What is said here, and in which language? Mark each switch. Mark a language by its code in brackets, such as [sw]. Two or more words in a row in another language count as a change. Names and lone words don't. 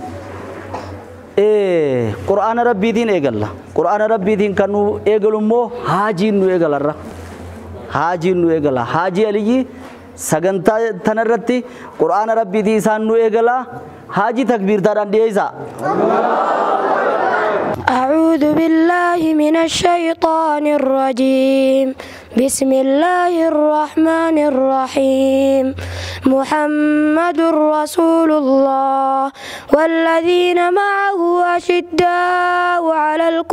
[om] qur'aana rabbiitiin eegalla qur'aana rabbiitiin kan nu eegalu immoo haajiin nu eegalarra haajiin nu eegala haajii aliyyi sagantaa tanarratti qur'aana rabbiitii isaan nu eegala haajii takbiirtaadhaan dhiyeessa. [ar] أعوذ بالله من الشيطان الرجيم بسم الله الرحمن الرحيم محمد رسول الله والذين معه أشداء على